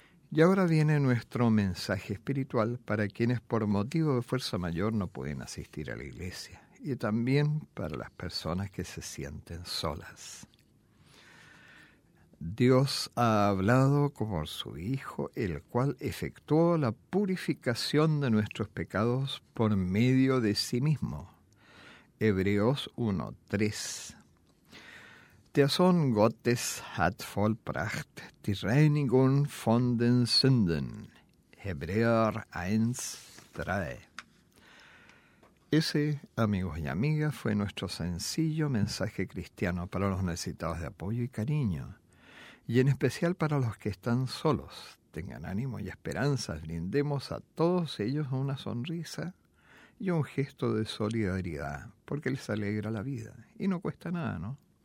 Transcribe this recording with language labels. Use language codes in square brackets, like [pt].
[es] Y ahora viene nuestro mensaje espiritual para quienes por motivo de fuerza mayor no pueden asistir a la iglesia, y también para las personas que se sienten solas. Dios ha hablado por su Hijo, el cual efectuó la purificación de nuestros pecados por medio de sí mismo. Hebreos 1:3. [de] Der Sohn Gottes hat vollbracht die Reinigung von den Sünden. Hebräer 1:3. [es] Ese, amigos y amigas, fue nuestro sencillo mensaje cristiano para los necesitados de apoyo y cariño, y en especial para los que están solos. Tengan ánimo y esperanzas. Brindemos a todos ellos una sonrisa y un gesto de solidaridad, porque les alegra la vida, y no cuesta nada, ¿no?